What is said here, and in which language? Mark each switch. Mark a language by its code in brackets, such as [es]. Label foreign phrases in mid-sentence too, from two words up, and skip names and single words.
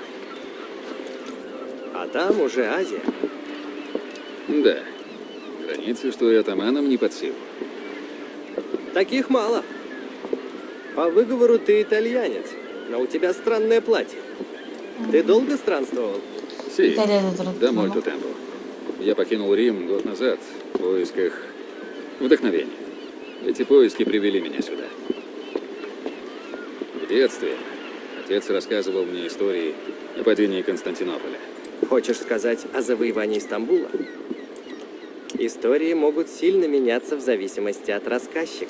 [ru] А там уже Азия. Да. Границы, что и атаманам не под силу. Таких мало. По выговору ты итальянец, но у тебя странное платье. Ты долго странствовал? Си, [kk] Италияда тұрады. да мой темпо. [ru] Я покинул Рим год назад в поисках вдохновения. Эти поиски привели меня сюда. В детстве отец рассказывал мне истории о падении Константинополя. Хочешь сказать о завоевании Стамбула? Истории могут сильно меняться в зависимости от рассказчика.